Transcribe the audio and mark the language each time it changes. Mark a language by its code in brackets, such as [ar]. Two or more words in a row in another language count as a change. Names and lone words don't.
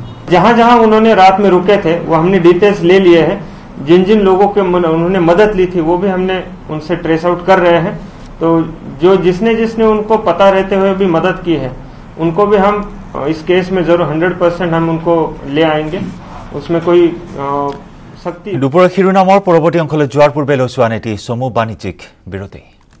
[hi] जहां जहां उन्होंने रात में रुके थे वो हमने डिटेल्स ले लिए हैं। जिन जिन लोगों के उन्होंने मदद ली थी वो भी हमने उनसे [en] trace out [hi] कर रहे हैं। तो जो जिसने उनको पता रहते हुए भी मदद की है उनको भी हम इस केस में जरूर 100% हम उनको ले आएंगे। उसमें कोई [as] দুপৰীয়া শিৰোনামৰ পৰৱৰ্তী অংশলৈ যোৱাৰ পূৰ্বে লৈছো আন এটি চমু বাণিজ্যিক বিৰতি।